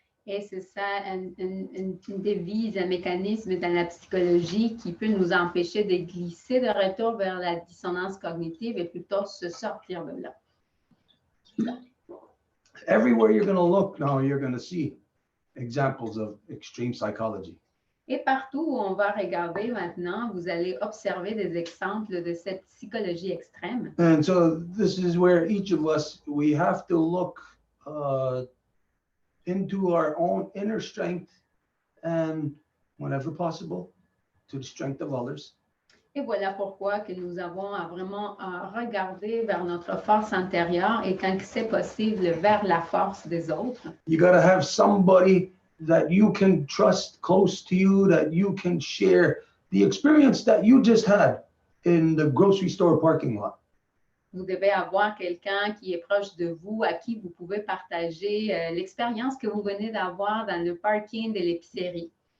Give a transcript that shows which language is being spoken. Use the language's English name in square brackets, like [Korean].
[French] Et c'est ça, une devise, un mécanisme dans la psychologie qui peut nous empêcher de glisser de retour vers la dissonance cognitive et plutôt se sortir de là. [English] Everywhere you're going to look now, you're going to see examples of extreme psychology. [French] Et partout où on va regarder maintenant, vous allez observer des exemples de cette psychologie extrême. [English] And so this is where each of us, we have to look into our own inner strength and whenever possible, to the strength of others. [French] Et voilà pourquoi que nous avons à vraiment regarder vers notre force intérieure et quand c'est possible, vers la force des autres. [English] You got to have somebody that you can trust close to you, that you can share the experience that you just had in the grocery store parking lot. [French] Vous devez avoir quelqu'un qui est proche de vous, à qui vous pouvez partager l'expérience que vous venez d'avoir dans le parking de l'épicerie.